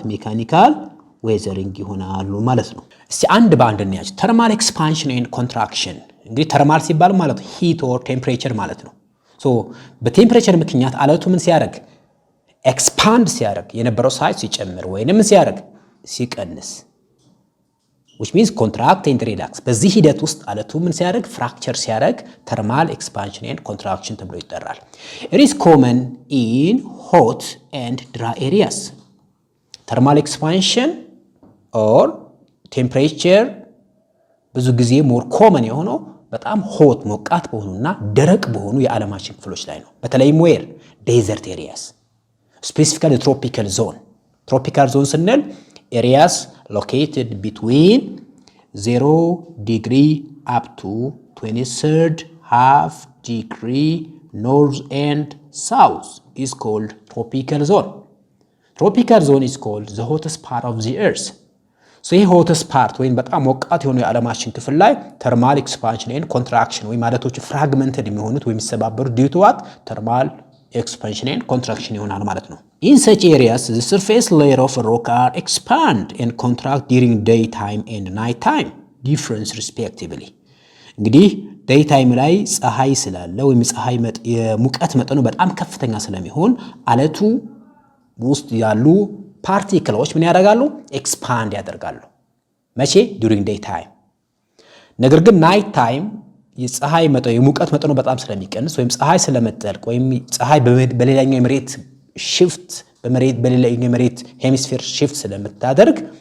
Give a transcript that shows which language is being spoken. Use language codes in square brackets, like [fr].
[am] Mechanical weathering ይሆናሉ ማለት ነው። እስቲ አንድ በአንድ እንያዝ። [en] thermal expansion and contraction [am] እንግዲህ ተርማል ሲባል ማለት ሂት ኦር ቴምፕሬቸር ማለት ነው። ሶ በቴምፕሬቸር ምክንያት አለቱ ምን ሲያደርግ? ኤክስፓንድ ሲያደርግ የነበረው ሳይዝ ሲጨምር ወይንም ሲያደርግ ሲቀንስ [en] which means contract and relax። [am] በዚህ ሂደት ውስጥ አለቱ ምን ሲያደርግ? ፍራክቸር ሲያደርግ [en] thermal expansion and contraction [am] ተብሎ ይጠራል። [en] It is common in hot and dry areas. [am] thermal expansion or temperature ብዙ ጊዜ ሞር ኮመን የሆነው በጣም ሆት ሞቃት በሆኑና ደረቅ በሆኑ የዓለማችን ክፍሎች ላይ ነው። በተለይም ዌር ዴዘርት ኤሪያስ ስፔሲፊካሊ ትሮፒካል ዞን። [en] ትሮፒካል ዞን ስንል ኤሪያስ ሎኬትድ ቢትዊን 0 ዲግሪ አፕ ቱ 23 ሃፍ ዲግሪ ኖርዝ ኤንድ ሳውዝ is called tropical zone. Tropical zone is called the hottest part of the earth. [am] So ይሄ ሆተስት ፓርት ወይም በጣም ሞቃት የሆነ የዓለማችን ክፍል ላይ ተርማል ኤክስፓንሽን ኤንድ ኮንትራክሽን ወይም ማለቶች ፍራግመንትድ የሚሆኑት ወይም የሚሰባበሩ ዲው ቱ ዋት? ተርማል ኤክስፓንሽን ኤንድ ኮንትራክሽን ይሆናል ማለት ነው። [en] In such areas the surface layer of a rock are expand and contract during daytime and nighttime. [am] difference respectively እንግዲህ ዴይ ታይም ላይ ፀሐይ ስላለ ወይም ፀሐይ የሙቀት መጠኑ በጣም ከፍተኛ ስለሚሆን አለቱ ውስጥ ያሉ ፓርቲክሎች ምን ያደርጋሉ ኤክስፓንድ ያደርጋሉ መቼ [en] during day time [am] ነገር ግን ናይት ታይም የፀሐይ መጠኑ የሙቀት መጠኑ በጣም ስለሚቀንስ ወይም ፀሐይ ስለመጠልቅ ወይም ፀሐይ በሌላኛው የመሬት shift በሌላኛው የመሬት ሄሚስፌር shift ስለምታደርግ